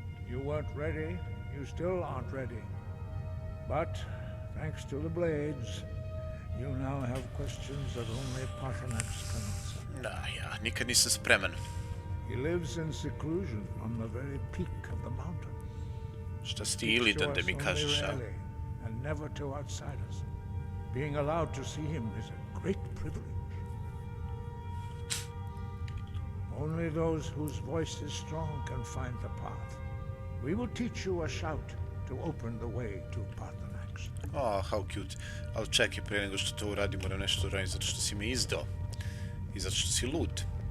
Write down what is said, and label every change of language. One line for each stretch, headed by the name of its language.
English: You weren't ready. You still aren't ready. But, thanks to the Blades, you now have questions that only Paarthurnax can answer.
Serbian: Da, ja nikad nisam spreman.
English: He lives in seclusion on the very peak of the mountain.
Serbian: Šta si ti ilidan da mi kažeš, a?
English: And never to outsiders. Being allowed to see him is a great privilege. Only those whose voice is strong can find the path. We will teach you a shout to open the way to Paarthurnax. Oh, how cute.
Serbian: Ali čekaj, prije nego što to uradim, moram nešto uraditi zato što si me izdao. I zato što si lud.